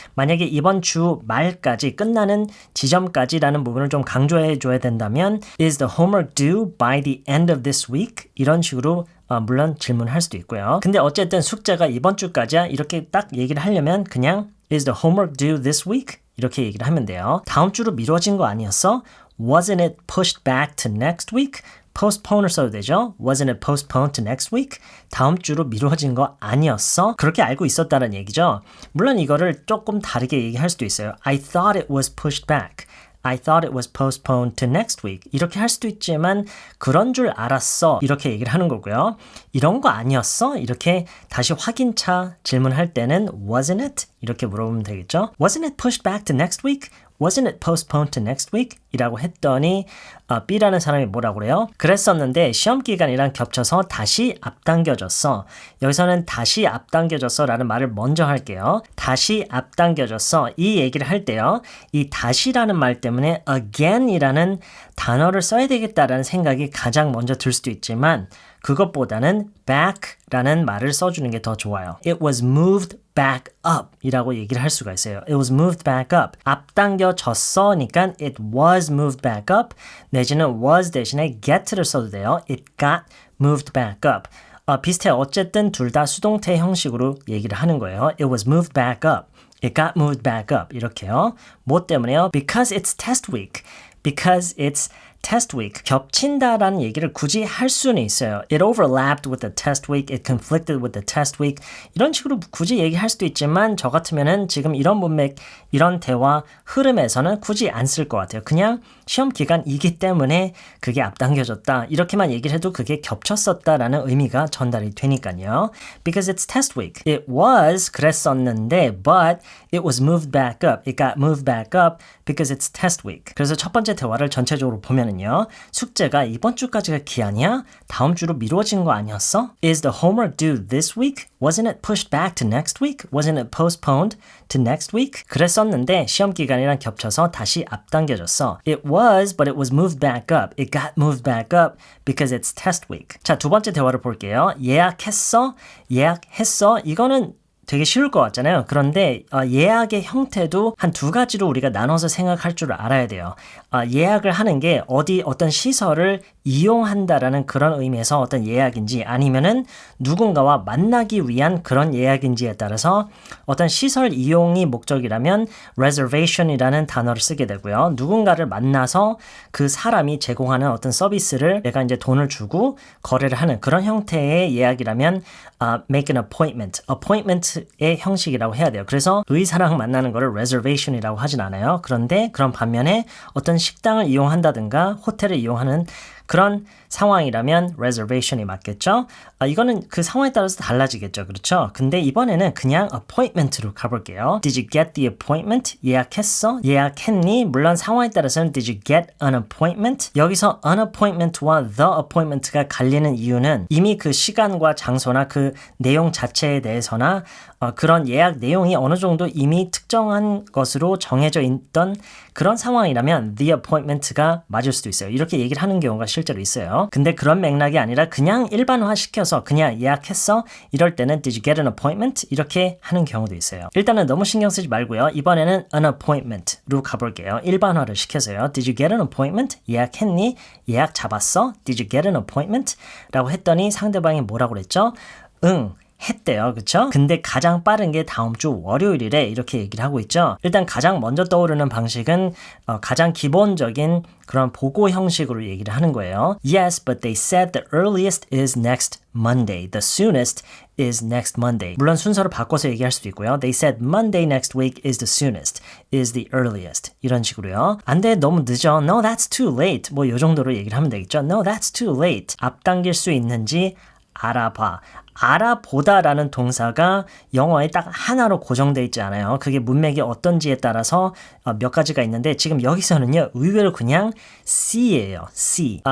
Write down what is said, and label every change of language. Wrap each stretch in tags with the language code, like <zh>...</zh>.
<ko>만약에 이번 주 말까지 끝나는 지점까지라는 부분을 좀 강조해 줘야 된다면</ko> <en>Is the homework due by the end of this week?</en> <ko>이런 식으로 물론 질문할 수도 있고요. 근데 어쨌든 숙제가 이번 주까지야 이렇게 딱 얘기를 하려면 그냥</ko> <en>Is the homework due this week?</en> <ko>이렇게 얘기를 하면 돼요. 다음 주로 미뤄진 거 아니었어?</ko> <en>Wasn't it pushed back to next week?</en> <ko>postpone을 써도 되죠.</ko> <en>Wasn't it postponed to next week?</en> <ko>다음 주로 미뤄진 거 아니었어? 그렇게 알고 있었다는 얘기죠. 물론 이거를 조금 다르게 얘기할 수도 있어요.</ko> <en>I thought it was pushed back. I thought it was postponed to next week.</en> <ko>이렇게 할 수도 있지만 그런 줄 알았어. 이렇게 얘기를 하는 거고요. 이런 거 아니었어? 이렇게 다시 확인차 질문할 때는</ko> <en>wasn't it?</en> <ko>이렇게 물어보면 되겠죠.</ko> <en>Wasn't it pushed back to next week? Wasn't it postponed to next week?</en> <ko>이라고 했더니 B라는 사람이 뭐라고 그래요? 그랬었는데 시험 기간이랑 겹쳐서 다시 앞당겨졌어. 여기서는 다시 앞당겨졌어 라는 말을 먼저 할게요. 다시 앞당겨졌어. 이 얘기를 할 때요. 이 다시라는 말 때문에 again이라는 단어를 써야 되겠다라는 생각이 가장 먼저 들 수도 있지만 그것보다는 back라는 말을 써주는 게 더 좋아요.</ko> <en>It was moved back up</en> <ko>이라고 얘기를 할 수가 있어요.</ko> <en>It was moved back up.</en> <ko>앞당겨졌어니까</ko> <en>it was moved back up</en> <ko>내지는 was 대신에 get를 써도 돼요.</ko> <en>It got moved back up.</en> <ko>비슷해요. 어쨌든 둘 다 수동태 형식으로 얘기를 하는 거예요.</ko> <en>It was moved back up. It got moved back up.</en> <ko>이렇게요. 뭐 때문에요?</ko> <en>Because it's test week. Because it's test week.</en> <ko>겹친다라는 얘기를 굳이 할 수는 있어요.</ko> <en>It overlapped with the test week. It conflicted with the test week.</en> <ko>이런 식으로 굳이 얘기할 수도 있지만 저 같으면은 지금 이런 문맥, 이런 대화 흐름에서는 굳이 안 쓸 것 같아요. 그냥 시험 기간이기 때문에 그게 앞당겨졌다. 이렇게만 얘기를 해도 그게 겹쳤었다라는 의미가 전달이 되니까요.</ko> <en>Because it's test week. It was</en> <ko>그랬었는데</ko> <en>but it was moved back up. It got moved back up because it's test week.</en> <ko>그래서 첫 번째 대화를 전체적으로 보면은요. 숙제가 이번 주까지가 기한이야? 다음 주로 미뤄진 거 아니었어?</ko> <en>Is the homework due this week? Wasn't it pushed back to next week? Wasn't it postponed to next week?</en> <ko>그랬었는데 시험 기간이랑 겹쳐서 다시 앞당겨졌어.</ko> <en>It was, but it was moved back up. It got moved back up because it's test week.</en> <ko>자, 두 번째 대화를 볼게요. 예약했어? 예약했어? 이거는 되게 쉬울 것 같잖아요. 그런데 예약의 형태도 한 두 가지로 우리가 나눠서 생각할 줄 알아야 돼요. 예약을 하는 게 어떤 시설을 이용한다라는 그런 의미에서 어떤 예약인지 아니면은 누군가와 만나기 위한 그런 예약인지에 따라서 어떤 시설 이용이 목적이라면 reservation이라는 단어를 쓰게 되고요. 누군가를 만나서 그 사람이 제공하는 어떤 서비스를 내가 이제 돈을 주고 거래를 하는 그런 형태의 예약이라면</ko> <en>make an appointment.</en> <ko>appointment의 형식이라고 해야 돼요. 그래서 의사랑 만나는 거를 reservation이라고 하진 않아요. 그런데 그런 반면에 어떤 식당을 이용한다든가 호텔을 이용하는 그런 상황이라면 reservation이 맞겠죠? 이거는 그 상황에 따라서 달라지겠죠. 그렇죠? 근데 이번에는 그냥 appointment로 가볼게요.</ko> <en>Did you get the appointment?</en> <ko>예약했어? 예약했니? 물론 상황에 따라서는</ko> <en>Did you get an appointment?</en> <ko>여기서 an appointment와 the appointment가 갈리는 이유는 이미 그 시간과 장소나 그 내용 자체에 대해서나 그런 예약 내용이 어느 정도 이미 특정한 것으로 정해져 있던 그런 상황이라면 the appointment가 맞을 수도 있어요. 이렇게 얘기를 하는 경우가 실제로 있어요. 근데 그런 맥락이 아니라 그냥 일반화시켜서 그냥 예약했어? 이럴 때는</ko> <en>Did you get an appointment?</en> <ko>이렇게 하는 경우도 있어요. 일단은 너무 신경 쓰지 말고요. 이번에는 an appointment로 가볼게요. 일반화를 시켜서요.</ko> <en>Did you get an appointment?</en> <ko>예약했니? 예약 잡았어?</ko> <en>Did you get an appointment?</en> <ko>라고 했더니 상대방이 뭐라고 그랬죠? 응. 했대요. 그쵸? 근데 가장 빠른 게 다음 주 월요일이래 이렇게 얘기를 하고 있죠. 일단 가장 먼저 떠오르는 방식은 가장 기본적인 그런 보고 형식으로 얘기를 하는 거예요.</ko> <en>Yes, but they said the earliest is next Monday. The soonest is next Monday.</en> <ko>물론 순서를 바꿔서 얘기할 수도 있고요.</ko> <en>They said Monday next week is the soonest, is the earliest.</en> <ko>이런 식으로요. 안 돼, 너무 늦어.</ko> <en>No, that's too late.</en> <ko>뭐 이 정도로 얘기를 하면 되겠죠.</ko> <en>No, that's too late.</en> <ko>앞당길 수 있는지 알아봐. 알아보다라는 동사가 영어에 딱 하나로 고정되어 있지 않아요. 그게 문맥이 어떤지에 따라서 몇 가지가 있는데 지금 여기서는요. 의외로 그냥 C예요. C.</ko>